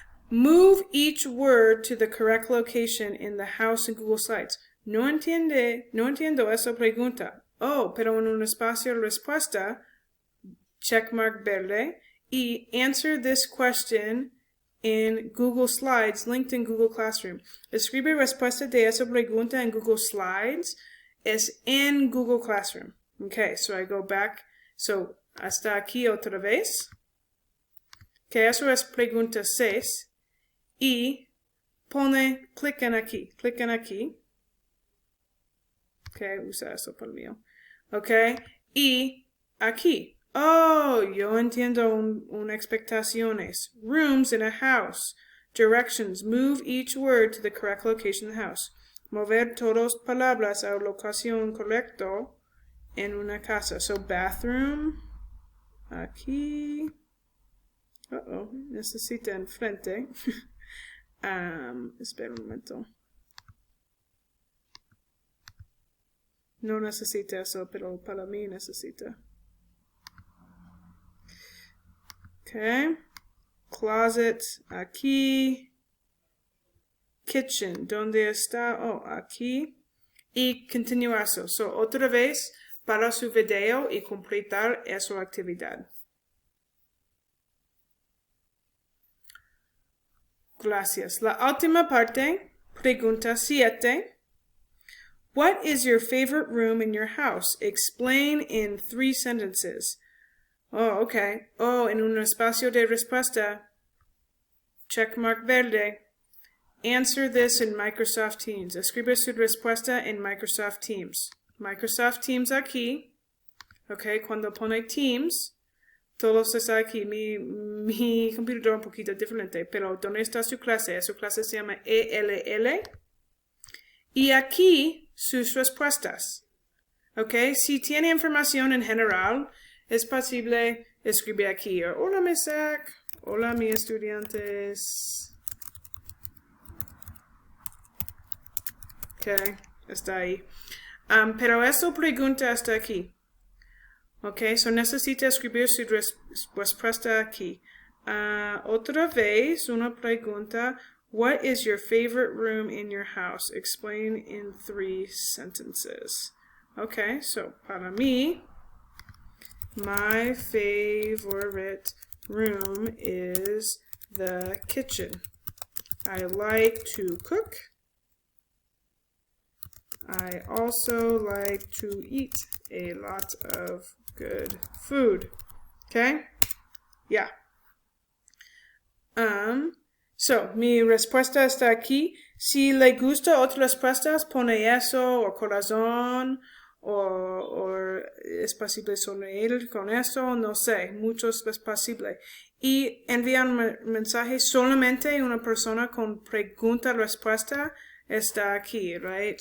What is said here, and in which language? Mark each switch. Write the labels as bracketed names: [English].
[English] Move each word to the correct location in the house in Google Slides. [Spanish] No entiendo esa pregunta. [English] Oh, [Spanish] pero en un espacio respuesta, checkmark verde, [English] y answer this question in Google Slides, linked in Google Classroom. [Spanish] Escribe respuesta de esa pregunta en Google Slides, es en Google Classroom. [English] Okay, I go back. [Spanish] Hasta aquí otra vez. Que eso es pregunta 6. Y pone, clic en aquí. Ok, usa eso por mío. Ok, y aquí. Oh, yo entiendo una expectaciones. [English] Rooms in a house. Directions. Move each word to the correct location in the house. [Spanish] Mover todas palabras a locación correcto en una casa. Bathroom. Aquí. Necesita enfrente. Espera un momento. No necesita eso, pero para mí necesita. Okay. Closet, aquí. Kitchen, ¿dónde está? Oh, aquí. Y continúa eso. Otra vez para su video y completar esa actividad. Gracias. La última parte, pregunta 7. [English] What is your favorite room in your house? Explain in 3 sentences. Oh, okay. [Spanish] Oh, en un espacio de respuesta. Checkmark verde. [English] Answer this in Microsoft Teams. [Spanish] Escribe su respuesta en Microsoft Teams. Microsoft Teams aquí. ¿Ok? Cuando pone Teams, todos están aquí. Mi computador es un poquito diferente, pero ¿dónde está su clase? Su clase se llama ELL. Y aquí sus respuestas. ¿Ok? Si tiene información en general, es posible escribir aquí. Hola, Miss Zach. Hola, mis estudiantes. Ok, está ahí. Pero esa pregunta está aquí. Ok, so necesita escribir su respuesta aquí. Otra vez, una pregunta. [English] What is your favorite room in your house? Explain in 3 sentences. Okay, so [Spanish] para mí, [English] my favorite room is the kitchen. I like to cook. I also like to eat a lot of good food. Okay? Yeah. [Spanish] So, mi respuesta está aquí. Si le gusta otras respuestas, pone eso, o corazón, o es posible sonreír con eso, no sé, muchos es posible. Y enviar un mensaje solamente una persona con pregunta-respuesta está aquí, right?